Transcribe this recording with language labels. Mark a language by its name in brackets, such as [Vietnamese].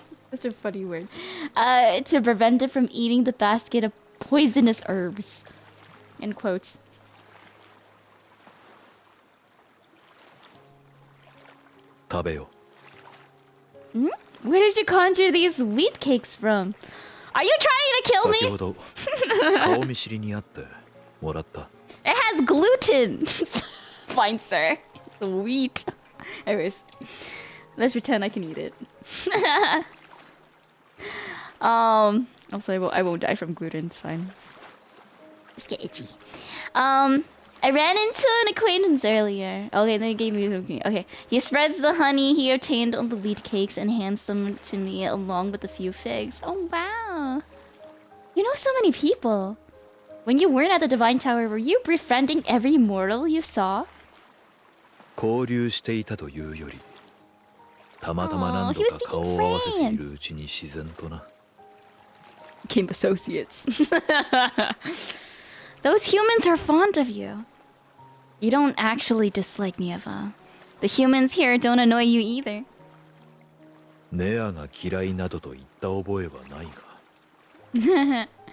[English] Such a funny word. To prevent it from eating the basket of poisonous herbs. In quotes. Tabeo. Where did you conjure these wheat cakes from? Are you trying to kill me? [Japanese] 先ほど顔見知りにあってもらった [English] It has gluten. Fine, sir. It's wheat. Anyways, let's pretend I can eat it. Also, I won't die from gluten. It's fine. Just get itchy. I ran into an acquaintance earlier. Okay, then he gave me something. Okay, he spreads the honey he obtained on the wheat cakes and hands them to me along with a few figs. Oh wow! You know so many people. When you weren't at the Divine Tower, were you befriending every mortal you saw? [Japanese] 交流していたというよりたまたま何度か顔を合わせているうちに自然とな [English] Became associates. Those humans are fond of you. You don't actually dislike Nieva. The humans here don't annoy you either. [Japanese] ネアが嫌いなどと言った覚えはないが